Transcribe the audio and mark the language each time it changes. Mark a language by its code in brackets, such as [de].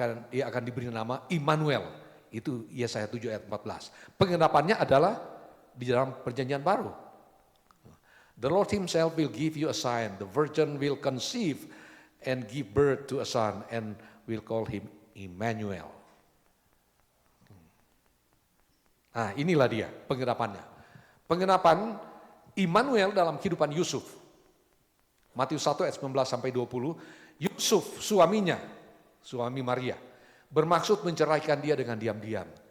[id] ia akan diberi nama Immanuel. Itu Yesaya 7 ayat 14. Pengenapannya adalah di dalam perjanjian baru. [en] The Lord himself will give you a sign. The virgin will conceive and give birth to a son and will call him Immanuel. [id] Nah, inilah dia pengenapannya. Pengenapan Immanuel dalam kehidupan Yusuf. Matius 1 ayat 19 sampai 20. Yusuf suaminya, suami Maria, bermaksud menceraikan dia dengan diam-diam.